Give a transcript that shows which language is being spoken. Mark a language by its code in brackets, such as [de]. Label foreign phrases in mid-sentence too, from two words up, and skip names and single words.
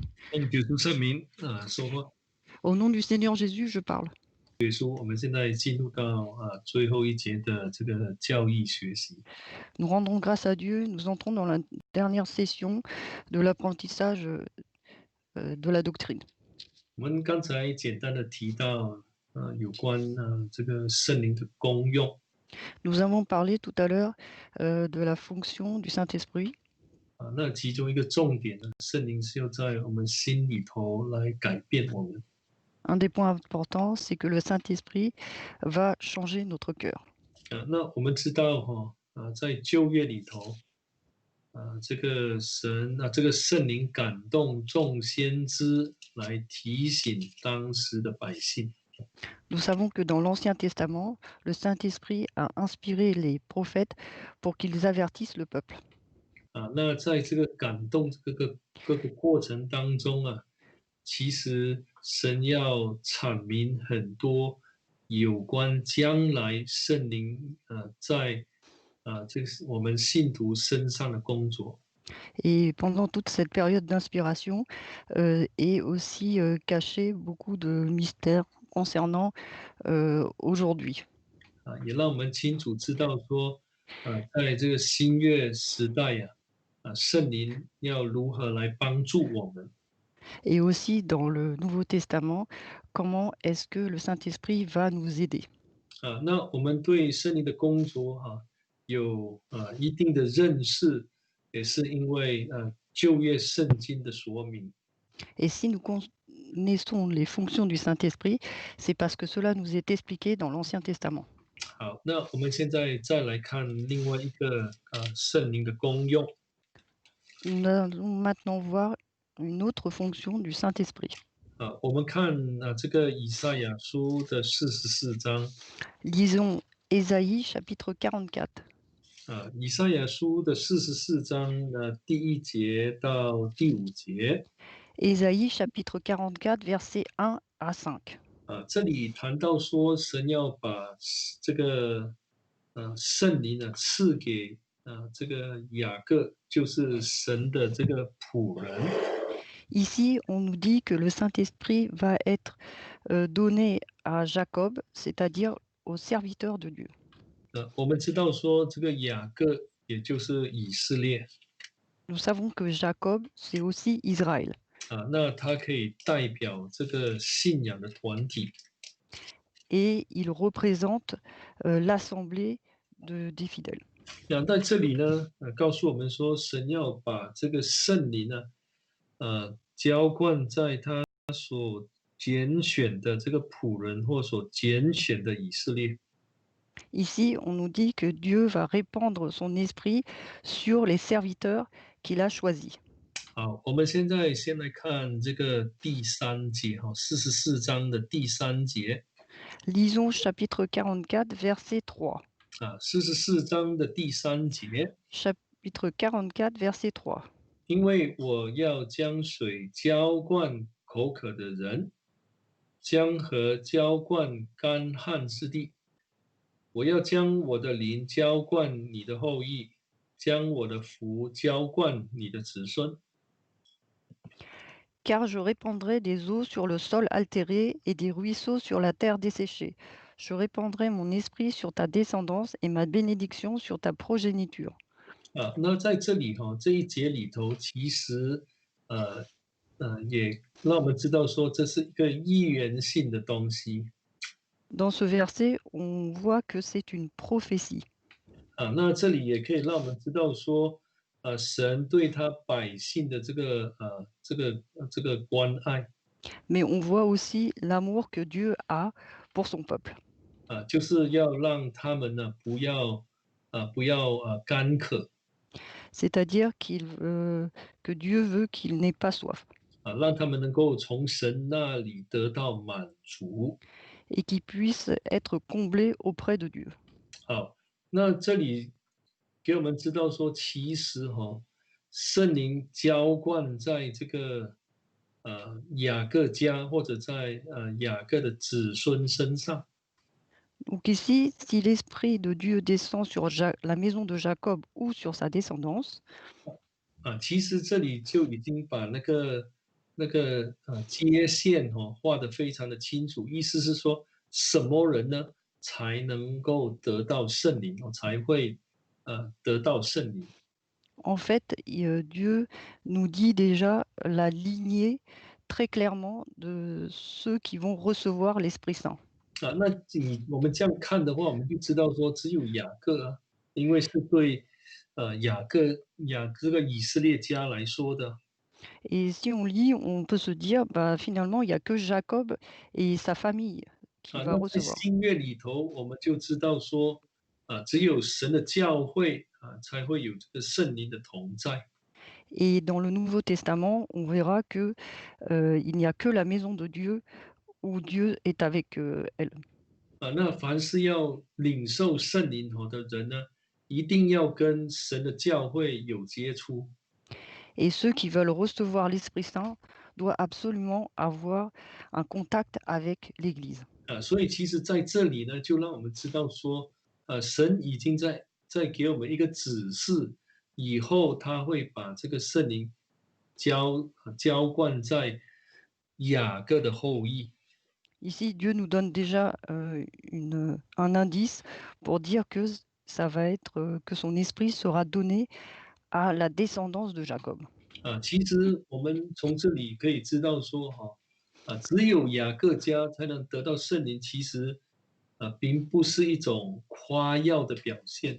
[zh] 用耶稣圣名说话。 [fr] Au nom du Seigneur Jésus, je parle. [zh] 耶稣，我们现在进入到最后一节的这个教义学习。 [fr] Nous rendons grâce à Dieu. Nous entrons dans la dernière session de l'apprentissage de la doctrine. [zh] 我们刚才简单的提到有关这个圣灵的功用。 [fr] Nous avons parlé tout à l'heure de la fonction du Saint-Esprit. [zh] 那其中一个重点呢，圣灵是要在我们心里头来改变我们。 [fr] Un des points importants, c'est que le Saint-Esprit va changer notre cœur. [zh] 那我们知道在旧约里头这个这个圣灵感动众先知来提醒当时的百姓。 [fr] Nous savons que dans l'Ancien Testament, le Saint-Esprit a inspiré les prophètes pour qu'ils avertissent le peuple. [zh] 那在这个感动各个过程当中其实神要阐明很多有关将来圣灵在这个我们信徒身上的工作。 [fr] Et pendant toute cette période d'inspiration est aussi caché beaucoup de mystères concernant aujourd'hui. [zh] 也让我们清楚知道说在这个新约时代圣灵要如何来帮助我们。 [fr] Et aussi dans le Nouveau Testament, comment est-ce que le Saint-Esprit va nous aider. [zh] 那我们对圣灵的工作有一定的认识，也是因为旧约圣经的说明。 [fr] Et si nous connaissons les fonctions du Saint-Esprit, c'est parce que cela nous est expliqué dans l'Ancien Testament. [zh] 好，那我们现在再来看另外一个圣灵的功用。 [fr] Nous allons maintenant voir une autre fonction du Saint-Esprit. [zh] 我们看这个以赛亚书的44章。 [fr] Lisons Ésaïe chapitre 44. [zh] 以赛亚书的44章的第1节到第5节。 [fr] Ésaïe chapitre 44 versets 1 à 5. [zh] 这里谈到说，神要把这个圣灵赐给这个雅各，就是神的这个仆人。 [fr] Ici, on nous dit que le Saint-Esprit va être donné à Jacob, c'est-à-dire au serviteur de Dieu. [zh] 我们知道说，这个雅各也就是以色列。 [fr] Nous savons que Jacob, c'est aussi Israël. [zh] 那他可以代表这个信仰的团体。 [fr] Et il représente l'assemblée des fidèles. [zh] 在这里呢，告诉我们说，神要把这个圣灵浇灌在他所拣选的这个仆人或所拣选的以色列。 [fr] Ici, on nous dit que Dieu va répandre son esprit sur les serviteurs qu'il a choisis. [zh] 好，我们现在先来看这个第3节44章的第3节。 [fr] Lisons chapitre 44, verset 3. [zh] 44 章的第3节。 [fr] Chapitre 44, verset 3. [zh] 因为我要将水浇灌口渴的人，江河浇灌干旱之地。我要将我的灵浇灌你的后裔，将我的福浇灌你的子孙。 [fr] Car je répandrai des eaux sur le sol altéré et des ruisseaux sur la terre desséchée. Je répandrai mon esprit sur ta descendance et ma bénédiction sur ta progéniture. [zh] 那在这里这一节里头，其实也让我们知道说，这是一个预言性的东西。 [fr] Dans ce verset, on voit que c'est une prophétie. [zh] 那这里也可以让我们知道说，神对他百姓的这个关爱。 [fr] Mais on voit aussi l'amour que Dieu a pour son peuple. [zh] 就是要让他们呢不要干渴。 [fr] C'est-à-dire que Dieu veut qu'il n'ait pas soif. [zh] 让他们能够从神那里得到满足。 [fr] Et qu'il puisse être comblé auprès de Dieu. [zh] 好，那这里给我们知道说，其实圣灵浇灌在这个雅各家或者在雅各的子孙身上。 [fr] Donc ici, si l'Esprit de Dieu descend sur la maison de Jacob ou sur sa descendance, [zh] 其实这里就已经把那个那个界限画得非常的清楚，意思是说什么人呢才能够得到圣灵才会得到圣灵。 [fr] En fait, Dieu nous dit déjà la lignée très clairement de ceux qui vont recevoir l'Esprit Saint. [zh] 那我们这样看的话，我们就知道说只有雅各因为是对这个以色列家来说的 [fr] Et si on lit, on peut se dire, bah, finalement, il y a que Jacob et sa famille qui va [zh] 那在 [fr] recevoir. [zh] 新约里头，我们就知道说只有神的教会才会有这个圣灵的同在。 [fr] Et dans le Nouveau Testament, on verra que il n'y a que la maison de Dieu où Dieu est avec elle. [zh] 那凡是要领受圣灵的人呢，一定要跟神的教会有接触 [fr] Et ceux qui veulent recevoir l'Esprit Saint doivent absolument avoir un contact avec l'Église. [zh] 所以其实在这里呢，就让我们知道说，神已经在给我们一个指示，以后他会把这个圣灵浇灌在雅各的后裔 [fr] Ici, Dieu nous donne déjà un indice pour dire que ça va être que son esprit sera donné à la descendance de Jacob. [zh] 其实我们从这里可以知道说，只有雅各家才能得到圣灵，其实并不是一种夸耀的表现